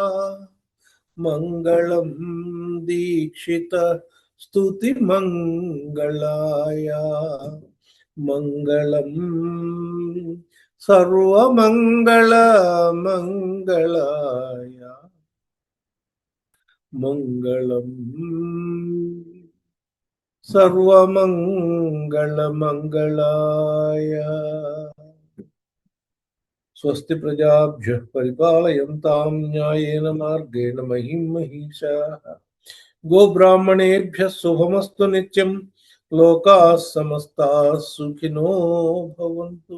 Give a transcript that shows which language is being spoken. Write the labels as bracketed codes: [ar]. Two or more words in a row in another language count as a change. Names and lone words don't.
[sa] మంగళం దీక్షిత స్తుతి మంగళాయ, మంగళం సర్వమంగళ మంగళాయ, మంగళం సర్వమంగళ మంగళాయ. స్వస్తి ప్రజాభ్యః పరిపాలయంతాం న్యాయేన మార్గేణ మహిం మహిషాః. గోబ్రాహ్మణేభ్యः శుభమస్తు నిత్యం. లోకాः సమస్తాः సుఖినో భవంతు.